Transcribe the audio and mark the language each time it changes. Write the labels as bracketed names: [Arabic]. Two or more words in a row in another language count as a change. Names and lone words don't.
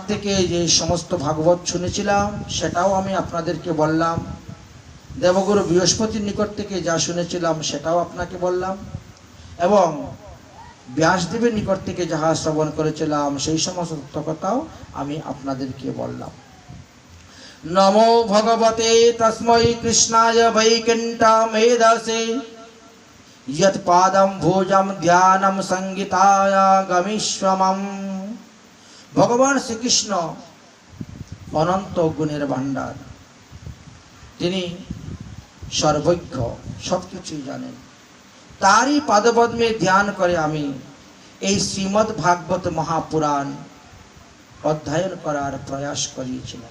[Bangla] থেকে যে সমস্ত ভাগবত শুনেছিলাম সেটাও আমি আপনাদেরকে বললাম, দেবগুরু বৃহস্পতির নিকট থেকে যা শুনেছিলাম সেটাও আপনাকে বললাম, এবং ব্যাসদেবের নিকট থেকে যাহা শ্রবণ করেছিলাম সেই সমস্ত কথাও আমি আপনাদেরকে বললাম। [Sanskrit] নমো ভগবতে তস্मै কৃষ্ণায় বৈকুণ্ঠমেধসে यत् पादं भोजं ध्यानं संगीताय गमिष्वमम्। [Bangla] ভগবান শ্রীকৃষ্ণ অনন্ত গুণের ভান্ডার, তিনি সর্বজ্ঞ, সবকিছুই জানেন। তারই পাদপদ্মে ধ্যান করে আমি এই শ্রীমদ্ ভাগবত মহাপুরাণ অধ্যয়ন করার প্রয়াস করিয়েছিলাম।